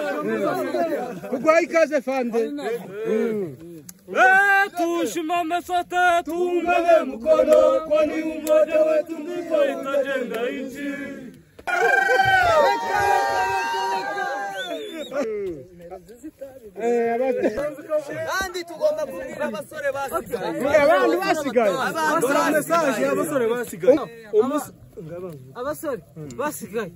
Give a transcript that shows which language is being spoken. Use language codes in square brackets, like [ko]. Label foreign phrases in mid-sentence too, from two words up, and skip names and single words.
[rw] Kugwaye ikaze fande. [sw] Tusimame sote tuungane mkono, kwani umoja wetu ndipo itajenga nchi. [rw] Kandi tugomba kuvuga abasore basigaye. Abantu basigaye. Abasore basigaye. Abasore basigaye.